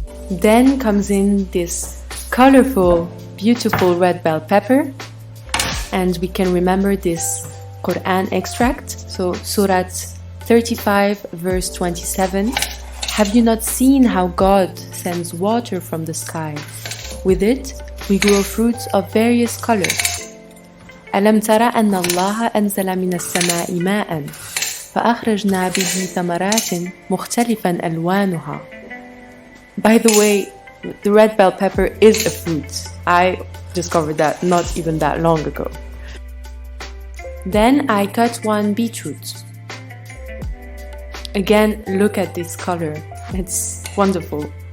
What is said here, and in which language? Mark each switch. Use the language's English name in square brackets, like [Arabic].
[English] Then comes in this colorful, beautiful red bell pepper, and we can remember this Qur'an extract. So Surah 35 verse 27, "Have you not seen how God sends water from the sky? With it we grow fruits of various colors. [Arabic] ألم تر أن الله أنزل من السماء ماء فأخرجنا به ثمرات مختلفا ألوانها." [English] By the way, the red bell pepper is a fruit. I discovered that not even that long ago. Then I cut 1 beetroot. Again, look at this color. It's wonderful.